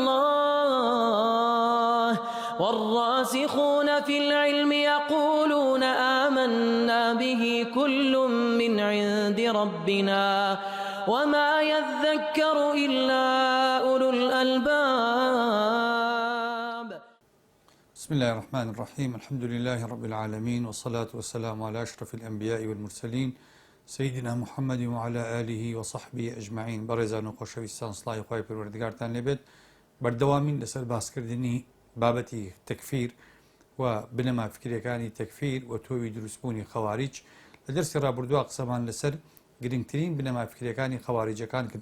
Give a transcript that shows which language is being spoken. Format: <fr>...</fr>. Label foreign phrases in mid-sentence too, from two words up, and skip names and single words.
<ar>الله والراسخون في العلم يقولون آمنا به كل من عند ربنا وما يذكر إلا أولو الألباب. بسم الله الرحمن الرحيم. الحمد لله رب العالمين، والصلاة والسلام على أشرف الأنبياء والمرسلين سيدنا محمد وعلى آله وصحبه أجمعين.</ar> <ckb>برزان وخوشويستان صلاحی خوای پروردگارتان لێبێت. بەردەوامین لەسەر باسکردنی بابەتی تەکفیر و بنەما فکرەکانی تەکفیر و تۆوی دروستبوونی خەواریج. لە دەرسی ڕابردووە قسەمان لەسەر گرنگترین بنەما فکرەکانی خەواریجەکان کرد.</ckb>